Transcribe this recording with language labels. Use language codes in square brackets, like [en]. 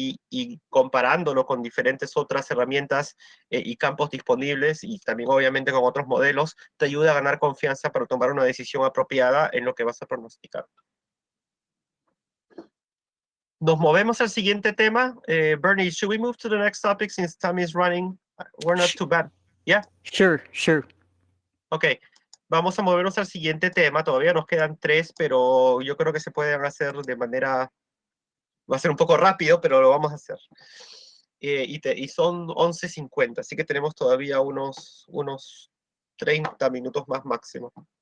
[es] y comparándolo con diferentes otras herramientas y campos disponibles y también obviamente con otros modelos, te ayuda a ganar confianza para tomar una decisión apropiada en lo que vas a pronosticar. Nos movemos al siguiente tema. [en] Bernie, should we move to the next topic since time is running? We're not too bad. Yeah? Sure, sure. Ok. [es] Vamos a movernos al siguiente tema. Todavía nos quedan 3, pero yo creo que se pueden hacer de manera... Va a ser un poco rápido, pero lo vamos a hacer. Y son 11:50, así que tenemos todavía unos 30 minutos más máximo.